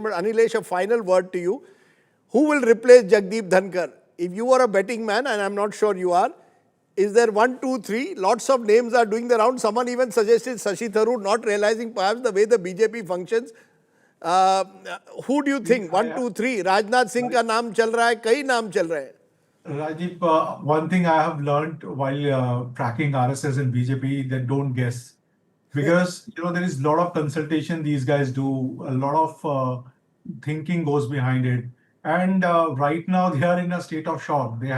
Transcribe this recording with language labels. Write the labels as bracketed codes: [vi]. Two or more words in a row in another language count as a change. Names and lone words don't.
[en] But Anilesh, a final word to you. Who will replace Jagdeep Dhankhar? If you are a betting man, and I'm not sure you are, is there 1, 2, 3? Lots of names are doing the round. Someone even suggested Shashi Tharoor, not realizing perhaps the way the BJP functions. Who do you think? 1, 2, 3. [hi] राजनाथ सिंह का नाम चल रहा है, कई नाम चल रहे है. [en] Rajdeep, one thing I have learned while tracking RSS and BJP, that don't guess. Because, there is a lot of consultation these guys do, a lot of thinking goes behind it. And right now they are in a state of shock.